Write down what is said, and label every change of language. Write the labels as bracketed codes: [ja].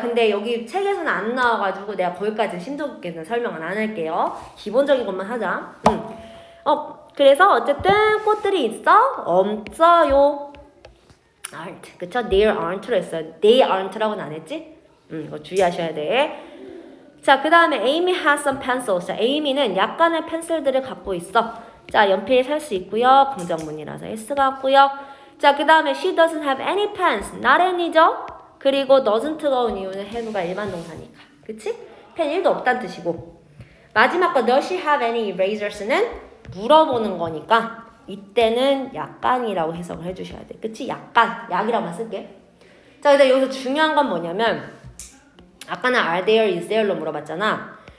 [ko] 근데 여기 책에서는 안 나와가지고 내가 거기까지 심도 깊게는 설명은 안 할게요. 기본적인 것만 하자. 그래서 어쨌든 꽃들이 있어? 없어요. aren't. 그쵸? [en] there aren't로 [ko] 했어요. [en] they aren't라고는 [ko] 안 했지? 이거 주의하셔야 돼. 자, 그 다음에 [en] Amy has some pencils. [ko] 자, Amy는 약간의 펜슬들을 갖고 있어. 자, 연필 살 수 있고요. 긍정문이라서 S가 왔고요. 자, 그 다음에 [en] she doesn't have any pens. not any죠? [ko] 그리고 doesn't가 온 이유는 have가 일반 동사니까. 그치? 펜 1도 없다는 뜻이고. 마지막 거 [en] does she have any erasers는 [ko] 물어보는 거니까 이때는 약간이라고 해석을 해주셔야 돼. 그치? 약간. 약이라고만 쓸게. 자, 근데 여기서 중요한 건 뭐냐면 아까는 are there, is there로 물어봤잖아.